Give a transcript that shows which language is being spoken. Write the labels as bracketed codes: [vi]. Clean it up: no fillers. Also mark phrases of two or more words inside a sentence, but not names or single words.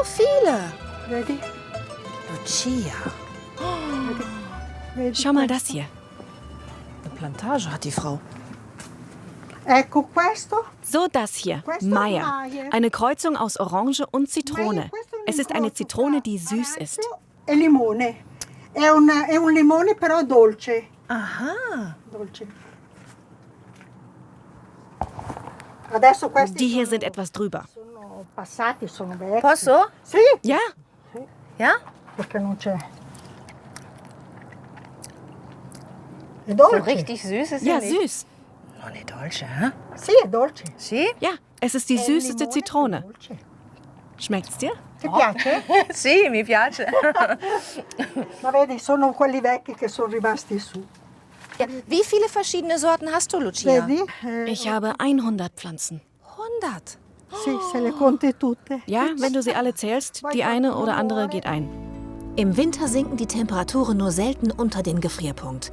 [de] viele. [it] Vedi? Lucia. [de] Schau mal das hier. Eine Plantage hat die Frau. [it] Ecco questo. [de] So das hier, Meier. Eine Kreuzung aus Orange und Zitrone. Es ist eine Zitrone, die süß ist. [it] E limone. È un limone però dolce. Aha. Dolce. Adesso questi [de] Die hier sind etwas drüber. [it] sono passati, sono vecchi. Posso? Sì. [de] Ja? Ja? [it] Perché non c'è. È [de] So [it] dolce. [de] richtig süß ist Ja, sie nicht. süß. [it] Non è dolce, hä? Sì, è dolce. Sì? [de] Ja, es ist die süßeste Zitrone. Schmeckt's dir? [it] Ti piace? Sì, mi piace. Ma vedi, sono quelli vecchi che sono rimasti su. [de] Ja, wie viele verschiedene Sorten hast du, Lucia? [it] Vedi? [de] Ich habe 100 Pflanzen. 100. [it] Sì, se le conti tutte. [de] Ja, wenn du sie alle zählst, die eine oder andere geht ein. Im Winter sinken die Temperaturen nur selten unter den Gefrierpunkt.